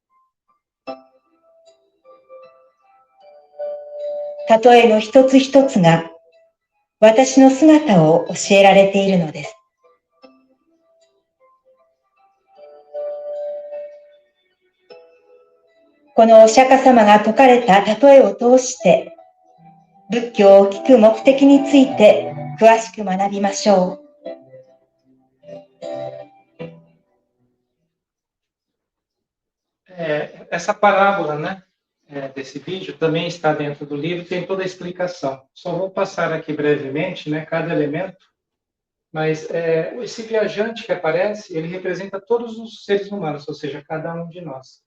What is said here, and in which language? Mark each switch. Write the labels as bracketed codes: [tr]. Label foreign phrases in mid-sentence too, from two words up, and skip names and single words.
[ja] 例えの一つ一つが私の姿を教えられているのです。このお釈迦様が説かれた例えを通して仏教を聞く目的について詳しく学びましょう。 [pt] Essa parábola, né, desse vídeo também está dentro do livro, tem toda a explicação. Só vou passar aqui brevemente, né, cada elemento, mas esse viajante que aparece, ele representa todos os seres humanos, ou seja, cada um de nós.